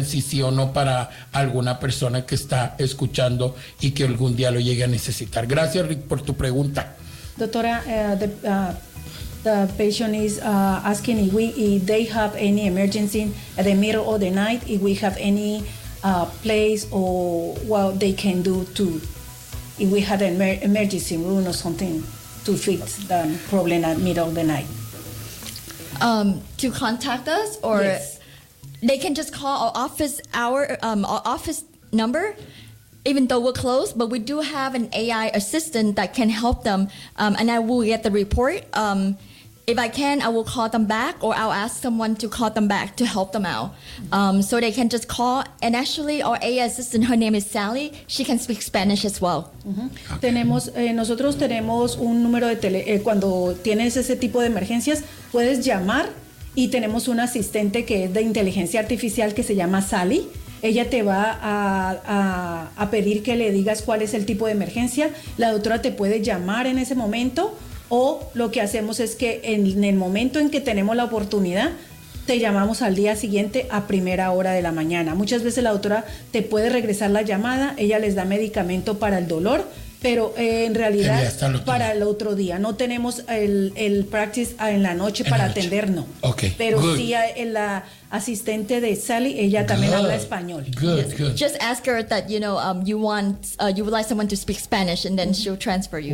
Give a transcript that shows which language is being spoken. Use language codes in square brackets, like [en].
[es] si sí o no para alguna persona que está escuchando y que algún día lo llegue a necesitar. Gracias, Rick, por tu pregunta. [en] Doctora, the patient is asking if they have any emergency at the middle of the night, if we have any place or what they can do to, if we had an emergency room or something to fix the problem at middle of the night. To contact us, or yes. They can just call our office hour, our office number, even though we're closed, but we do have an AI assistant that can help them, and I will get the report. If I can, I will call them back, or I'll ask someone to call them back to help them out. So they can just call, and actually our AI assistant, her name is Sally, she can speak Spanish as well. Okay. [es] Nosotros tenemos un número de cuando tienes ese tipo de emergencias, puedes llamar, y tenemos un asistente que es de inteligencia artificial que se llama Sally. Ella te va a pedir que le digas cuál es el tipo de emergencia. La doctora te puede llamar en ese momento, o lo que hacemos es que en el momento en que tenemos la oportunidad, te llamamos al día siguiente a primera hora de la mañana. Muchas veces la doctora te puede regresar la llamada, ella les da medicamento para el dolor, pero en realidad para el otro día. No tenemos el practice en la noche para atendernos. Okay. Pero sí la asistente de Sally, ella también habla español. [en] Good. Just ask her that, you know, you want you would like someone to speak Spanish and then she'll transfer you.